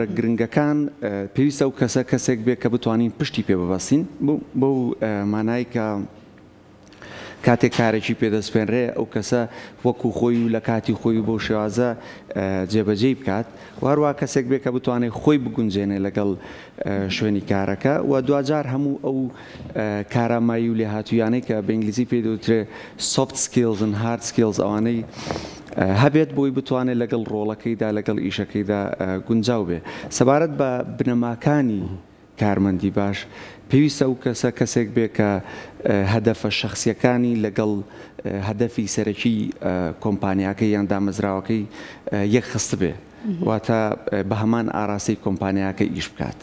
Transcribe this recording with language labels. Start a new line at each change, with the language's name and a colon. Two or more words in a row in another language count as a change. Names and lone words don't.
Central Kurdish: گرنگەکان پێویستە ئەو کەسێک بێت کە بتوانین پشتی پێ ببەستین بەو مانای کە کاتێک کارێکی پێدەستپێنرێ ئەو کەسە وەکو خۆی و لە کاتی خۆی بۆ شێوازە جێبەجێ بکات وارووا کەسێک بێت کە بتوانێت خۆی بگونجێنێ لەگەڵ شوێنی کارەکە و دوجار هەموو ئەو کارامایی و لێهاتوویانەی کە بە ئینگلیزی پێ دەوترێ
English: soft skills and hard skills
Central Kurdish: ئەوانەی هەبێت بۆی بتوانێت لەگەڵ ڕۆڵەکەیدا لەگەڵ ئیشەکەیدا گونجاو بێ سەبارەت بە بنەماکانی کارمەندی باش پێویستە ئەو کەسێک بێ کە هەدەفە شەخصیەکانی لەگەڵ هەدەفی سەرەکی کۆمپانیاکەی یان دامەزراوەکەی یەک خست بێ واتە بە هەمان ئاراسی کۆمپانیاکە ئیش بکات